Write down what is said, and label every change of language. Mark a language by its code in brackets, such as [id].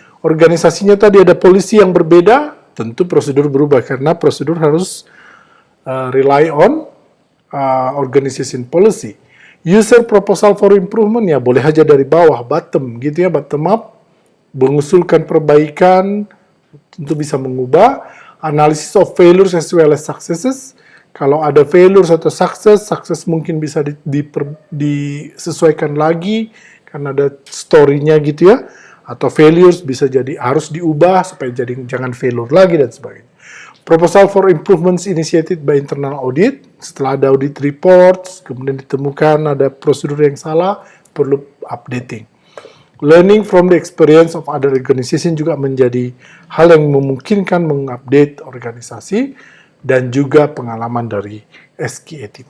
[id] Organisasinya tadi ada polisi yang berbeda, tentu prosedur berubah karena prosedur harus [en] rely on organization policy. [id] User proposal for improvement, ya boleh aja dari bawah, bottom gitu ya, bottom up, mengusulkan perbaikan, tentu bisa mengubah. [en] Analysis of failures as well as successes. [id] Kalau ada failures atau success mungkin bisa disesuaikan lagi karena ada story-nya gitu ya. Atau failures bisa jadi harus diubah supaya jadi jangan failure lagi dan sebagainya. [en] Proposal for improvements initiated by internal audit. [id] Setelah ada audit reports, kemudian ditemukan ada prosedur yang salah, perlu updating. [en] Learning from the experience of other organization [id] juga menjadi hal yang memungkinkan mengupdate organisasi dan juga pengalaman dari SKA team.